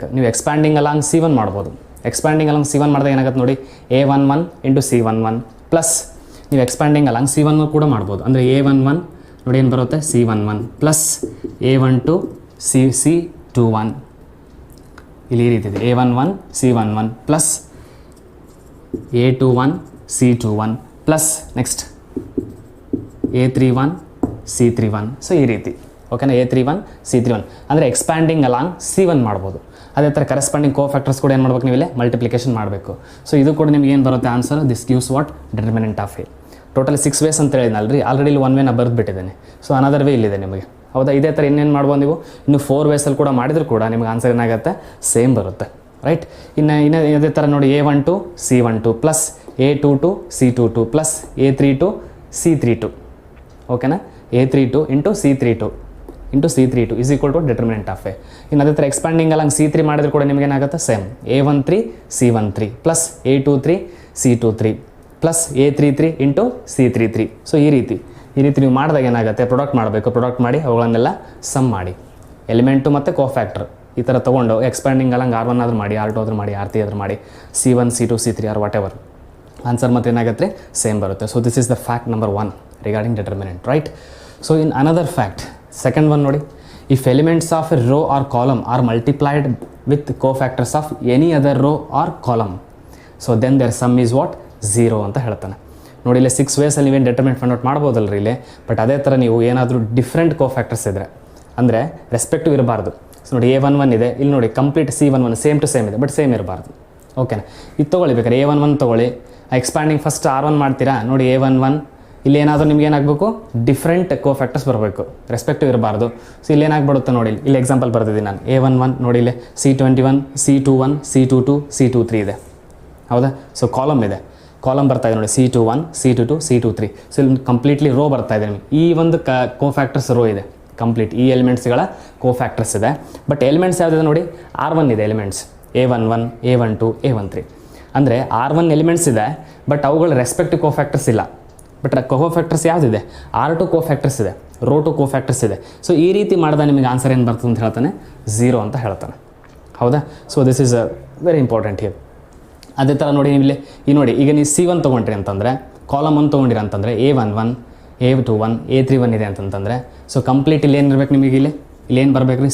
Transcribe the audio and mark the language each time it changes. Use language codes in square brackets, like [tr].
[kn] ನೀವು expanding along C1 ಮಾಡ್ಬೋದು. Expanding along C1 ಮಾಡಿದಾಗ ಏನಾಗುತ್ತೆ ನೋಡಿ? A11 ಇಂಟು C11 ಪ್ಲಸ್ ನೀವು ಎಕ್ಸ್ಪ್ಯಾಂಡಿಂಗ್ ಅಲಾಂಗ್ C1 ಕೂಡ ಮಾಡ್ಬೋದು. ಅಂದರೆ A11 ನೋಡಿ ಏನು ಬರುತ್ತೆ? C11 ಪ್ಲಸ್ A12 C21 ಇಲ್ಲಿ ಈ ರೀತಿ ಇದೆ. [en] A11 C11 plus A21 C21 plus next A31 C31. [kn] So ಈ ರೀತಿ, ಓಕೆನಾ? A31 C31 ಅಂದರೆ ಎಕ್ಸ್ಪ್ಯಾಂಡಿಂಗ್ ಅಲಾಂಗ್ C1 ಮಾಡ್ಬೋದು. ಅದೇ ಥರ ಕರೆಸ್ಪಾಂಡಿಂಗ್ ಕೋಫ್ಯಾಕ್ಟರ್ಸ್ ಕೂಡ ಏನು ಮಾಡ್ಬೇಕು? ನೀವು ಇಲ್ಲೇ ಮಲ್ಟಿಪ್ಲಿಕೇಶನ್ ಮಾಡಬೇಕು. ಸೊ ಇದು ಕೂಡ ನಿಮ್ಗೆ ಏನು ಬರುತ್ತೆ answer? [en] This gives what? Determinant of A. [kn] Totally 6 ways ಅಂತ ಹೇಳಿದ್ನಲ್ರಿ, ಆಲ್ರೆಡಿ ಇಲ್ಲಿ 1 ವೇನ ಬರೆದುಬಿಟ್ಟಿದ್ದೇನೆ. ಸೊ ಅನದರ್ ವೇ ಇಲ್ಲಿದೆ ನಿಮಗೆ, ಹೌದಾ? ಇದೇ ಥರ ಇನ್ನೇನು ಮಾಡ್ಬೋದು ನೀವು? ಇನ್ನು 4 ವೇಸಲ್ಲಿ ಕೂಡ ಮಾಡಿದರೂ ಕೂಡ ನಿಮಗೆ ಆನ್ಸರ್ ಏನಾಗುತ್ತೆ? ಸೇಮ್ ಬರುತ್ತೆ, ರೈಟ್? ಇನ್ನು ಅದೇ ಥರ ನೋಡಿ, A12 C12 plus A22 C22 plus A32 C32. ಓಕೆನಾ? [en] A32 into C32 into C32 is equal to determinant of A. [kn] ಇನ್ನು ಅದೇ ಥರ ಎಕ್ಸ್ಪ್ಯಾಂಡಿಂಗ್ ಅಲಾಂಗ್ C3 ಮಾಡಿದ್ರು ಕೂಡ ನಿಮ್ಗೆ ಏನಾಗುತ್ತೆ? [en] Same. A13 C13 plus A23 C23 plus A33 into C33. [kn] So ಈ ರೀತಿ ನೀವು ಮಾಡಿದಾಗ ಏನಾಗುತ್ತೆ? ಪ್ರೊಡಕ್ಟ್ ಮಾಡಬೇಕು. ಪ್ರೊಡಕ್ಟ್ ಮಾಡಿ ಅವುಗಳನ್ನೆಲ್ಲ ಸಮ್ ಮಾಡಿ, ಎಲಿಮೆಂಟು ಮತ್ತು ಕೋಫ್ಯಾಕ್ಟರ್ ಈ ಥರ ತೊಗೊಂಡು ಎಕ್ಸ್ಪ್ಯಾಂಡಿಂಗ್ ಅಲಾಂಗ್ R1 ಆದರೂ ಮಾಡಿ, R2 ಆದರೂ ಮಾಡಿ, R3 ಆದರೂ ಮಾಡಿ, C1 C2 C3 R what ever, answer ಮತ್ತೆ ಏನಾಗುತ್ತೆ? ಸೇಮ್ ಬರುತ್ತೆ. [en] So this is the fact number 1 regarding determinant, right? So in another fact, second one ನೋಡಿ. If elements of a row or column are multiplied with cofactors of any other row or column, so then their sum is what? [kn] 0 ಅಂತ ಹೇಳ್ತಾನೆ. ನೋಡಿ ಇಲ್ಲಿ 6 ವೇಸಲ್ಲಿ ನೀವೇನು determinant find out ಮಾಡ್ಬೋದಲ್ರಿ ಇಲ್ಲಿ. But ಅದೇ ಥರ ನೀವು ಏನಾದರೂ ಡಿಫ್ರೆಂಟ್ ಕೋಫ್ಯಾಕ್ಟರ್ಸ್ ಇದ್ದರೆ, ಅಂದರೆ ರೆಸ್ಪೆಕ್ಟಿವ್ ಇರಬಾರ್ದು. ಸೊ ನೋಡಿ A11 ಇದೆ, ಇಲ್ಲಿ ನೋಡಿ complete C11 same to same ಇದೆ, ಬಟ್ ಸೇಮ್ ಇರಬಾರ್ದು. ಓಕೆನಾ? ಇದು ತೊಗೊಳ್ಳಿ ಬೇಕಾದ್ರೆ A11 ತೊಗೊಳ್ಳಿ. ಎಕ್ಸ್ಪ್ಯಾಂಡಿಂಗ್ ಫಸ್ಟ್ R1 ಮಾಡ್ತೀರಾ, ನೋಡಿ A11 ಇಲ್ಲಿ ಏನಾದರೂ ನಿಮ್ಗೆ ಏನಾಗಬೇಕು? ಡಿಫ್ರೆಂಟ್ ಕೋಫ್ಯಾಕ್ಟರ್ಸ್ ಬರಬೇಕು, ರೆಸ್ಪೆಕ್ಟಿವ್ ಇರಬಾರ್ದು. ಸೊ ಇಲ್ಲಿ ಏನಾಗ್ಬಿಡುತ್ತೆ ನೋಡಿ, ಇಲ್ಲಿ ಎಕ್ಸಾಂಪಲ್ ಬರ್ತಿದ್ದೀನಿ ನಾನು. A11 ನೋಡಿ ಇಲ್ಲಿ C21 C21 C22 C23 ಇದೆ, ಹೌದಾ? ಸೊ ಕಾಲಮ್ ಇದೆ, ಕಾಲಮ್ ಬರ್ತಾ ಇದೆ ನೋಡಿ, C21 C22 C23. ಸೊ ಇಲ್ಲಿ ಕಂಪ್ಲೀಟ್ಲಿ ರೋ ಬರ್ತಾ ಇದೆ ನಿಮಗೆ. ಈ ಒಂದು ಕೋಫ್ಯಾಕ್ಟರ್ಸ್ ರೋ ಇದೆ ಕಂಪ್ಲೀಟ್, ಈ ಎಲಿಮೆಂಟ್ಸ್ಗಳ ಕೋಫ್ಯಾಕ್ಟರ್ಸ್ ಇದೆ. ಬಟ್ ಎಲಿಮೆಂಟ್ಸ್ ಯಾವುದಿದೆ ನೋಡಿ? R1 ಇದೆ ಎಲಿಮೆಂಟ್ಸ್, A11 A12 A13. ಅಂದರೆ R1 ಎಲಿಮೆಂಟ್ಸ್ ಇದೆ, ಬಟ್ ಅವುಗಳ ರೆಸ್ಪೆಕ್ಟಿವ್ ಕೋಫ್ಯಾಕ್ಟರ್ಸ್ ಇಲ್ಲ. ಬಟ್ ಕೋಫ್ಯಾಕ್ಟರ್ಸ್ ಯಾವುದಿದೆ? R2 ಕೋಫ್ಯಾಕ್ಟರ್ಸ್ ಇದೆ, ರೋ 2 ಕೋಫ್ಯಾಕ್ಟರ್ಸ್ ಇದೆ. ಸೊ ಈ ರೀತಿ ಮಾಡಿದ ನಿಮಗೆ ಆನ್ಸರ್ ಏನು ಬರ್ತದೆ ಅಂತ ಹೇಳ್ತಾನೆ? 0 ಅಂತ ಹೇಳ್ತಾನೆ, ಹೌದಾ? [en] So this is very important here. [kn] ಅದೇ ಥರ ನೋಡಿ, ನೀವು ಇಲ್ಲಿ ಈ ನೋಡಿ, ಈಗ ನೀವು C1 ತೊಗೊಂಡ್ರಿ ಅಂತಂದರೆ, ಕಾಲಮ್ 1 ತೊಗೊಂಡಿರಿ ಅಂತಂದರೆ A11 A21 A31 ಇದೆ ಅಂತಂತಂದರೆ, ಸೊ ಕಂಪ್ಲೀಟ್ ಇಲ್ಲಿ ಏನಿರ್ಬೇಕು ನಿಮಗೆ? ಇಲ್ಲೇನು ಬರಬೇಕು ರೀ?